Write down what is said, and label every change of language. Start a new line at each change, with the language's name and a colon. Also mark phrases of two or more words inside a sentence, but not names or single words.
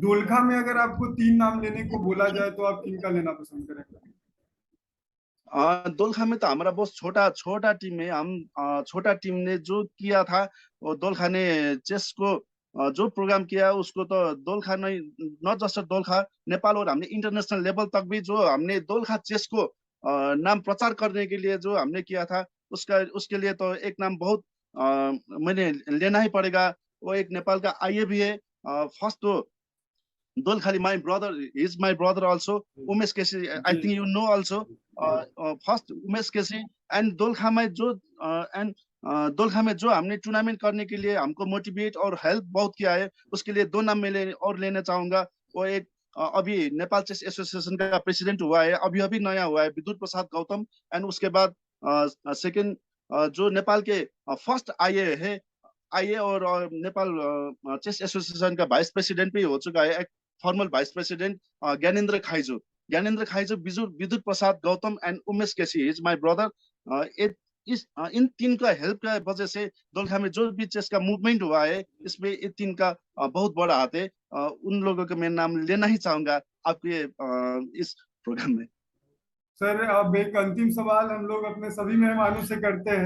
Hindi: दोलखा में अगर आपको 3 नाम लेने को बोला जाए तो आप किनका लेना पसंद करेंगे? दोलखा में तो हमारा बहुत छोटा छोटा टीम है। हम छोटा टीम ने जो किया था वो दोलखा ने चेस को जो प्रोग्राम किया उसको तो दोलखा नहीं,
English: not just
Hindi: दोलखा, नेपाल और हमने
English: international level
Hindi: तक भी जो हमने दोलखा चेस को नाम प्रचार करने के लिए जो हमने किया था उसका उसके लिए तो एक नाम बहुत मैंने लेना ही पड़ेगा। वो एक नेपाल का आईए भी है। फर्स्ट तो
English: Dolkhali, my brother, is my brother also. Umesh Keshi, I
Hindi: जी
English: think you know also. First Umesh Keshi and
Hindi: Dolkha में जो and दोलखा में जो हमने टूर्नामेंट करने के लिए हमको मोटिवेट और हेल्प बहुत किया है, उसके लिए 2 नाम मैं और लेना चाहूंगा। वो एक अभी नेपाल चेस एसोसिएशन का प्रेसिडेंट हुआ है, अभी अभी नया हुआ है, विद्युत प्रसाद गौतम। एंड उसके बाद सेकंड जो नेपाल के
English: first IA
Hindi: है, आईए और नेपाल चेस एसोसिएशन का
English: vice president
Hindi: भी हो चुका है,
English: formal vice president
Hindi: ज्ञानेन्द्र खाइजू। ज्ञानेन्द्र खाइजू, विद्युत प्रसाद गौतम एंड उमेश केसी
English: is my brother.
Hindi: इन 3 का हेल्प का वजह से दोलखा में जो भी चेस का मूवमेंट हुआ है इसमें ये 3 का बहुत बड़ा हाथ है। उन लोगों का मैं नाम लेना ही चाहूंगा आपके इस प्रोग्राम में। सर, अब एक अंतिम सवाल हम लोग अपने सभी मेहमानों से करते हैं।